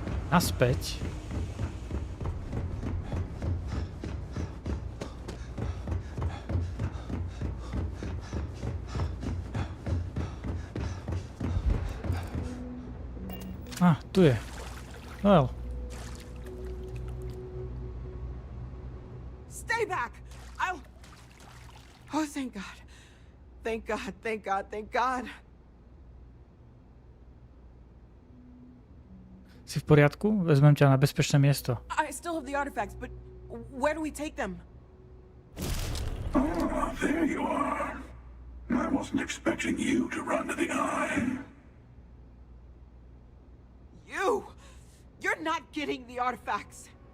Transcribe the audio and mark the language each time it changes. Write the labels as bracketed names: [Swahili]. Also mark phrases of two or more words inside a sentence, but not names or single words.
[Slovak] Naspäť. Tu je. [English] Well. Stay back! Oh, thank God. Thank God, thank God, thank God. [Slovak] Si v poriadku? Vezmem ťa na bezpečné miesto. [English] I still have the artifacts, but where do we take them? Oh, there you are. I wasn't expecting you to run to the eye. You're not getting the artifacts.